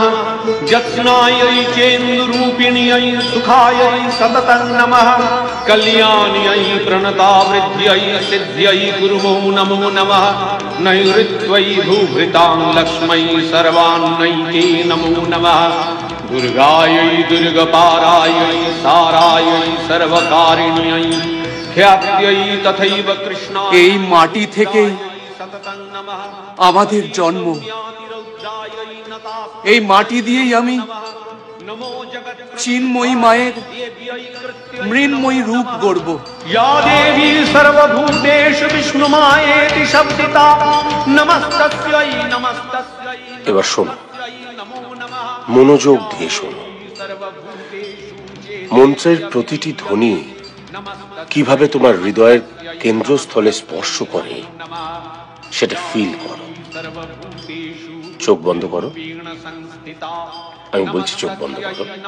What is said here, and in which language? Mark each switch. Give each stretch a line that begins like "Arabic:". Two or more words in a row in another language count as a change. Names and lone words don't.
Sanskrit: जत्स्नायै चेन्दुरूपिण्यै सुखायै सततं नमः कल्याण्यै प्रणतावृद्ध्यै सिद्ध्यै गुरुमो नमो नमः नैऋत्यै भूभृतां लक्ष्मै सर्वान्नैके नमो नमः दुर्गायै दुर्गपारायै सारायै सर्वकारिण्यै ख्यात्यै तथैव कृष्णा
Bangla: এই মাটি থেকে আমাদের জন্ম, এই মাটি দিয়েই আমি চিন্ময়ী মায়ের মৃন্ময়ী রূপ গড়ব।
Sanskrit: या देवी सर्वभूतेषु विष्णुमायेति शब्दिता नमस्तस्यै नमस्तस्यै।
Bangla: এবার শোনো, মনোযোগ দিয়ে শোনো। মন্ত্রের প্রতিটি ধ্বনি কিভাবে তোমার হৃদয়ের কেন্দ্রস্থলে স্পর্শ করে সেটা ফিল করো। চোখ বন্ধ করো, আমি বলছি চোখ বন্ধ করো।